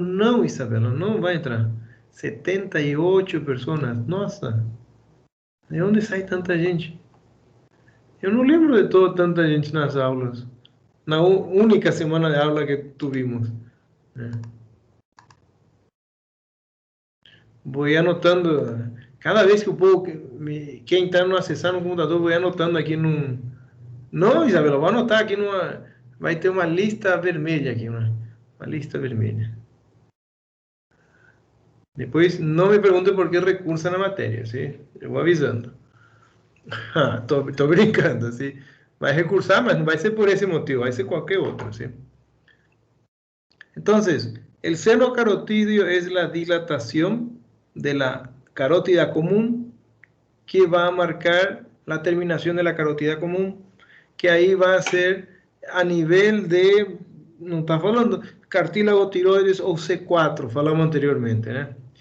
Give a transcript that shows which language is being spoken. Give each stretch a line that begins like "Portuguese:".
Portuguese: Não, Isabela, não vai entrar. 78 personas. Nossa, de onde sai tanta gente? Eu não lembro de toda tanta gente nas aulas. Na única semana de aula que tuvimos. Vou anotando. Cada vez que o povo, quem está no acessar no computador, vou anotando aqui num. Não, Isabela, vou anotar aqui numa. Vai ter uma lista vermelha aqui, uma lista vermelha. Depois, não me pergunte por que recursa na matéria, ¿sí? Eu vou avisando. Tô brincando, ¿sí? Vai recursar, mas não vai ser por esse motivo, vai ser qualquer outro, ¿sí?
Spanish: Entonces, el seno carotídeo es la dilatación de la carótida común que va a marcar la terminación de la carótida común, que ahí va a ser a nivel de, no está falando, cartílago tiroides o C4,
Portuguese: falamos anteriormente,
Spanish: ¿eh?